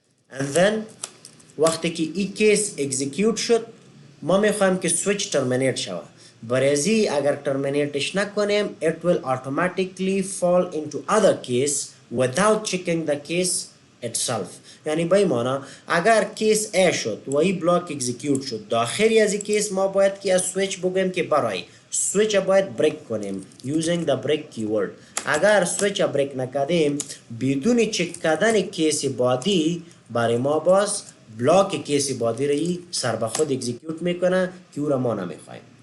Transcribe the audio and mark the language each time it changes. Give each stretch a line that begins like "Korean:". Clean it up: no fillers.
Persian: And then وقتی که این کیس اکزیکیوت شد ما میخوایم که سویچ ترمینیت شود.
English: برای اگر ترمینیتش نکنیم it will automatically fall into other case without checking the case itself.
Persian: یعنی به معنی اگر کیس A شد و این بلاک اکزیکیوت شد، داخلی از این کیس ما باید که از سویچ بگیم که برای سویچ باید بریک کنیم using the break keyword. اگر سویچ بریک نکردیم بدون چک کردن کیس بعدی برای ما باز بلاک کیس بعدی را سر به خود اکزیکیوت میکنه که او را ما نمیخوایم.